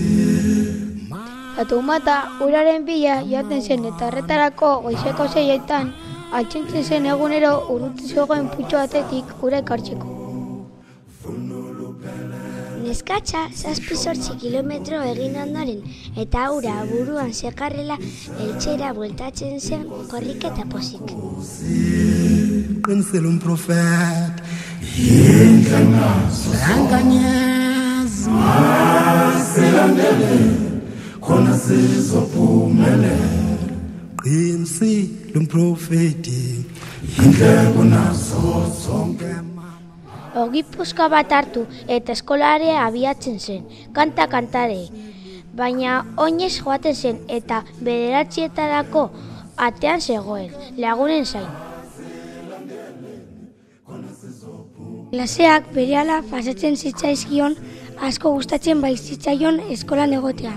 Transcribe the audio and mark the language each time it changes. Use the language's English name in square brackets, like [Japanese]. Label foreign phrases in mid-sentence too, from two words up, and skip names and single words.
[Basque] Fatoumata uraren bila joaten zen eta horretarako goizeko 6etan altxentzen zen egunero urruti zegoen putxo batetik ura ekartzeko. Neskatxa 7-8 kilometro egin ondoren eta ura buruan zekarrela eltxera bueltatzen zen korrik eta pozik. [Zulu] Pensele un profeta, inhle nazo inkanyezi, Silandele, khona sizophumelela. qinisile umprofeti, Inhle kunazo zonke. [Basque] Ogi puska bat hartu eta eskolarea abiatzen zen, kanta-kantare. Baina oinez joaten zen eta 9etarako atean zegoen, lagunen zain. Klaseak berehala pasatzen zitzaizkion, asko gustatzen baizitzaion eskolan egotea.